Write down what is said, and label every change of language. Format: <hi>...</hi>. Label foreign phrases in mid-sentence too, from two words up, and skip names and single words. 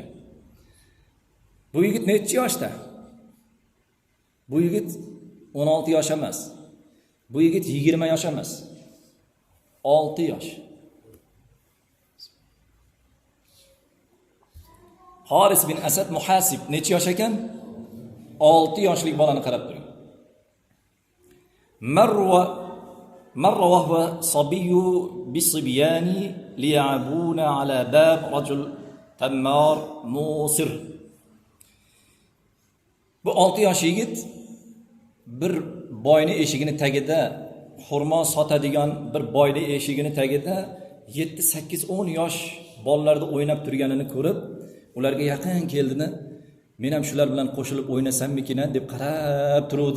<uz>Bu yigit necha yoshda? Bu yigit 16 yosh emas. Bu yigit 20 yosh emas. 6 yosh. Haris bin Asad Muhasib necha yosh ekan? 6 yoshlik bolani qarab turing.</uz> <ar>مرّ وهو صبيّ بصبيان يلعبون على باب رجل تمّار موسر.</ar> <uz>Bu 6 yosh yigit bir boyni eshigini tagida, xurmo sotadigan bir boyni eshigini tagida 7, 8, 10 yosh bolalarda o'ynab turganini ko'rib, ularga yaqin keldini, men ham shular bilan qo'shilib o'ynasammikin deb qarab turuvdi.</uz>